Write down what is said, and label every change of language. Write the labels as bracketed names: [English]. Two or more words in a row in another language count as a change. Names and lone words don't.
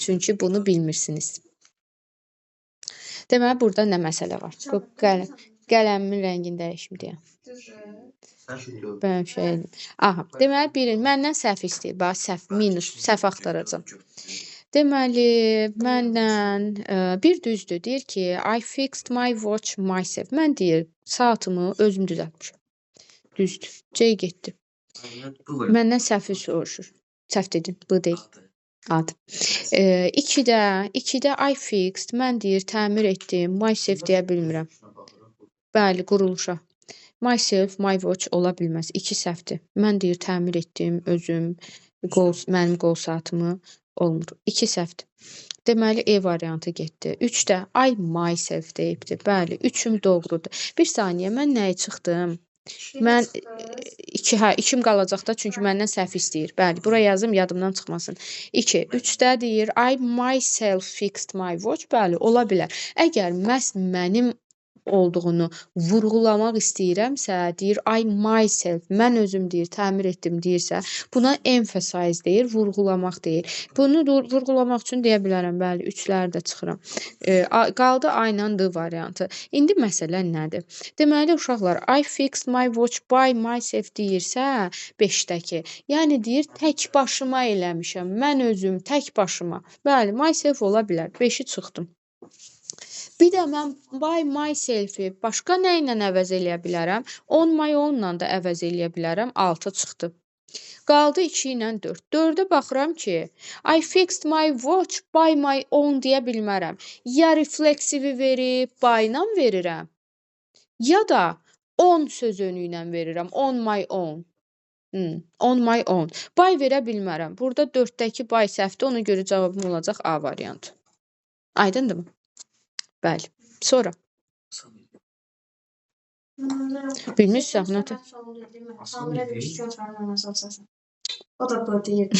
[Azerbaijani] Çünki bunu bilmirsiniz. Deməli, burada nə məsələ var? Bu qələmimin rəngini dəyişim deyə. Bəlkə şey. Aha, deməli, məndən səhv istəyir. Bax, səhv, minus, səhv axtaracam. Deməli, məndən bir düzdür. Deyir ki, [English] I fixed my watch myself. [Azerbaijani] Mən deyir, saatımı özüm düzəltmişəm. Düzdür. C getdi. Məndən səhvi soruşur. Səhv dedim, bu deyil. Ad. 2-də [English] I fixed, [Azerbaijani] mən deyir təmir etdim, myself deyə bilmirəm. Bəli, quruluşa. [English] Myself, my watch [Azerbaijani] ola bilməz. 2 səhvdir. Mən deyir təmir etdim özüm, mənim qol saatımı olmur. 2 səhvdir. Deməli E variantı getdi. 3-də [English] I myself [Azerbaijani] deyibdi. Bəli, 3-üm doğrudur. Bir saniyə, mən nəyi çıxdım? Mən 2'm qalacaq da, çünki məndən səhv istəyir. Bəli, bura yazım, yadımdan çıxmasın. [English] 2. 3-də deyir I myself fixed my watch. [Azerbaijani] Bəli, ola bilər. Əgər məhz mənim olduğunu vurğulamaq istəyirəmsə, deyir [English] I myself, [Azerbaijani] mən özüm deyir, təmir etdim deyirsə, buna emphasize deyir, vurğulamaq deyir. Bunu vurğulamaq üçün deyə bilərəm, bəli, 3-ləri də çıxıram. Qaldı I ilə D variantı. İndi məsələ nədir? Deməli, uşaqlar, [English] I fixed my watch by myself [Azerbaijani] deyirsə, 5-dəki, yəni deyir, tək başıma eləmişəm, mən özüm, tək başıma. Bəli, myself ola bilər, 5-i çıxdım. Bir də mən [English] by myself- [Azerbaijani] i başqa nə ilə əvəz eləyə bilərəm? [English] On my own- [Azerbaijani] la da əvəz eləyə bilərəm. 6 çıxdı. Qaldı 2 ilə 4. 4-ə baxıram ki, [English] I fixed my watch by my own [Azerbaijani] deyə bilmərəm. Ya refleksivi verib by-la verirəm, ya da on söz önü ilə verirəm. [English] On my own. On my own. By [Azerbaijani] verə bilmərəm. Burada 4-dəki by səhvdir. Ona görə cavabım olacaq A variantı. Aydındır mı? Bəli. Sonra. Bilmirsən, nə? O da burada yerdir.